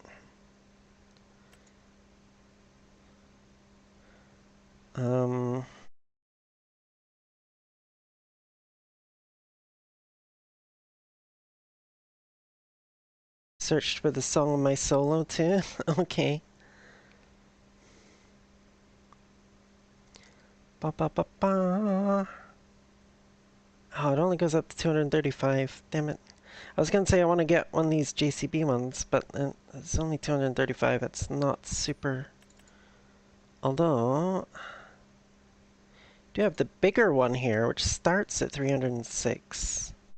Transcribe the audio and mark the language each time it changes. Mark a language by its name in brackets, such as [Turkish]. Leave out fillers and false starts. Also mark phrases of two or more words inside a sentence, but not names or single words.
[English] Um, Searched for the song of my solo too. Okay. Ba ba ba ba. Oh, it only goes up to 235. Damn it. I was gonna say I want to get one of these JCB ones, but it's only 235. It's not super. Although, I do have the bigger one here, which starts at 306.